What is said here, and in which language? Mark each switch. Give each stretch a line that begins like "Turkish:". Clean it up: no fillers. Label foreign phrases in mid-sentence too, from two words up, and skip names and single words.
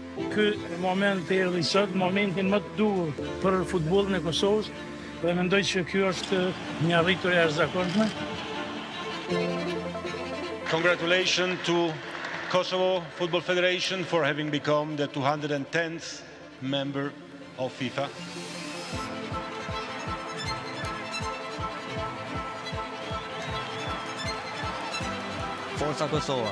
Albanian: ky moment erdhi sot, momentin më të dur për futbollin e Kosovës, dhe mendoj që ky është një arritje e jashtëzakonshme.
English: Congratulations to Kosovo Football Federation for having become the 210th member of FIFA.
Italian: Forza Kosova!